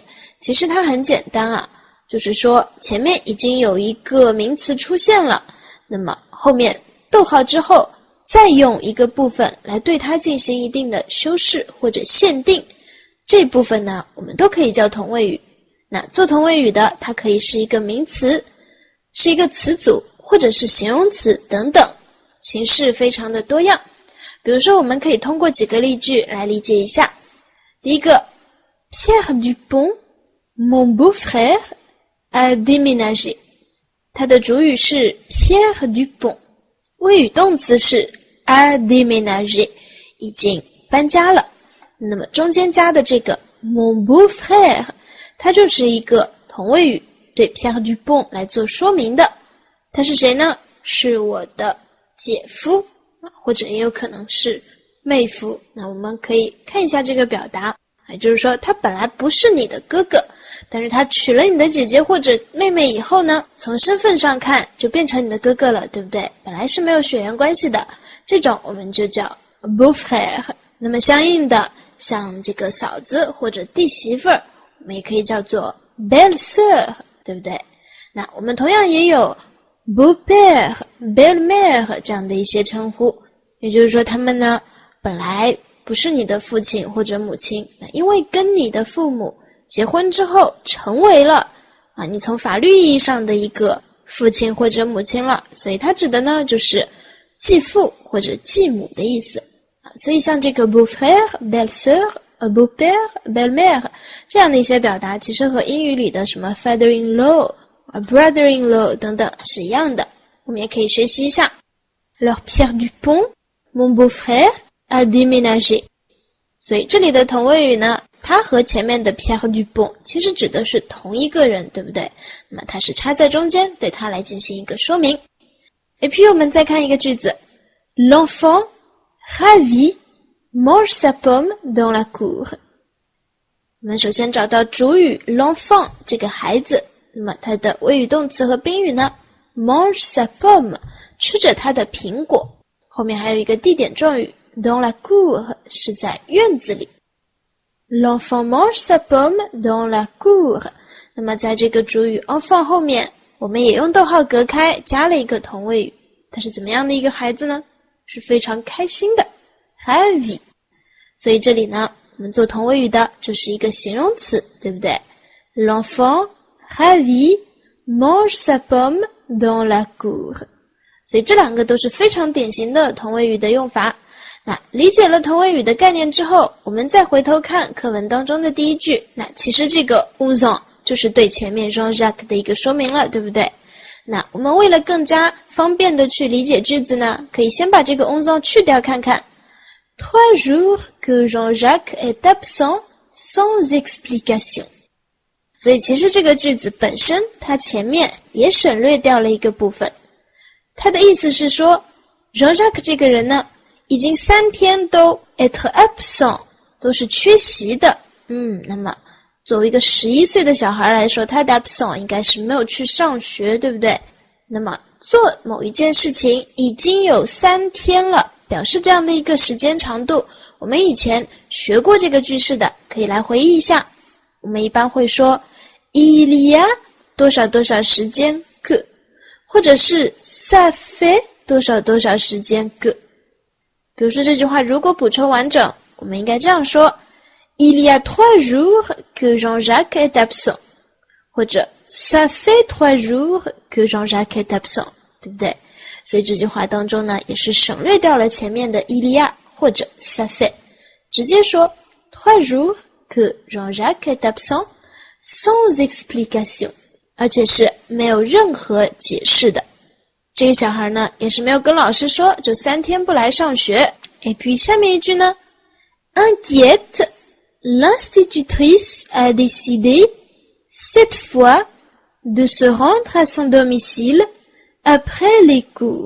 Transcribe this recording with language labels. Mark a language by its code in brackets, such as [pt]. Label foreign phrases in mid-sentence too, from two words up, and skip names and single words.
[zh] 其实它很简单啊，就是说前面已经有一个名词出现了，那么后面逗号之后，再用一个部分来对它进行一定的修饰或者限定，这部分呢，我们都可以叫同位语。那做同位语的，它可以是一个名词，是一个词组，或者是形容词等等，形式非常的多样。比如说我们可以通过几个例句来理解一下。 [fr] 第一个 Pierre Dupont, mon beau-frère, a déménagé。 [zh] 它的主语是 Pierre Dupont，谓语动词是 [fr] a déménagé， [zh] 已经搬家了。那么中间加的这个 [fr] mon beau-frère， [zh] 它就是一个同位语， 对 Pierre Dupont 来做说明的。他是谁呢？是我的姐夫，或者也有可能是妹夫。那我们可以看一下这个表达，也就是说他本来不是你的哥哥，但是他娶了你的姐姐或者妹妹以后呢，从身份上看就变成你的哥哥了，对不对？本来是没有血缘关系的，这种我们就叫 beau-frère。那么相应的，像这个嫂子或者弟媳妇儿，我们也可以叫做 belle-sœur，对不对？那我们同样也有 [fr] beau-père belle-mère [zh] 这样的一些称呼，也就是说他们呢本来不是你的父亲或者母亲，那因为跟你的父母结婚之后成为了你从法律意义上的一个父亲或者母亲了，所以它指的呢就是继父或者继母的意思。所以像这个 [fr] beau-frère belle-sœur beau-père belle-mère [zh] 这样的一些表达，其实和英语里的什么 [en] father-in-law brother-in-law [zh] 等等是一样的，我们也可以学习一下。 [fr] Alors Pierre Dupont mon beau-frère a déménagé。 [zh] 所以这里的同位语呢，它和前面的 Pierre Dupont 其实指的是同一个人，对不对？那么它是插在中间，对它来进行一个说明。 [fr] Et puis [zh] 我们再看一个句子 [fr] L'enfant ravi mange sa pomme dans la cour。 [zh] 我们首先找到主语 l'enfant 这个孩子，那么它的谓语动词和宾语呢 [fr] mange sa pomme [zh] 吃着他的苹果，后面还有一个地点状语 [fr] dans la cour [zh] 是在院子里。 [fr] L'enfant mange sa pomme dans la cour。 [zh] 那么在这个主语 enfant 后面，我们也用逗号隔开加了一个同位语，他是怎么样的一个孩子呢？是非常开心的 ravi。所以这里呢我们做同位语的就是一个形容词，对不对？ [fr] L'enfant ravi mange sa pomme dans la cour。 [zh] 所以这两个都是非常典型的同位语的用法。那理解了同位语的概念之后，我们再回头看课文当中的第一句，那其实这个 11 ans 就是对前面 Jean-Jacques 的一个说明了，对不对？那我们为了更加方便的去理解句子呢，可以先把这个 11 ans 去掉看看。 [fr] 3 jours que Jean-Jacques est absent sans explication。 [zh] 所以其实这个句子本身它前面也省略掉了一个部分，它的意思是说 Jean-Jacques 这个人呢已经3天都 [fr] être absent [zh] 都是缺席的。那么作为一个11岁的小孩来说，他的 absent 应该是没有去上学，对不对？那么做某一件事情已经有3天了，表示这样的一个时间长度，我们以前学过这个句式的，可以来回忆一下。我们一般会说 [fr] il y a [zh] 多少多少时间 que， 或者是 [fr] ça fait [zh] 多少多少时间 que。比如说这句话如果补充完整，我们应该这样说 [fr] Il y a 3 jours que Jean-Jacques est absent，或者 ça fait 3 jours que Jean-Jacques est absent， [zh] 对不对？所以这句话当中呢，也是省略掉了前面的 [fr] il y a [zh] 或者 [fr] ça fait，直接说3 jours que Jean-Jacques est absent sans explication， [zh] 而且是没有任何解释的。这个小孩呢，也是没有跟老师说，就3天不来上学。 [fr] Et puis [zh] 下面一句呢 [fr] Inquiète, l'institutrice a décidé cette fois de se rendre à son domicile après les cours。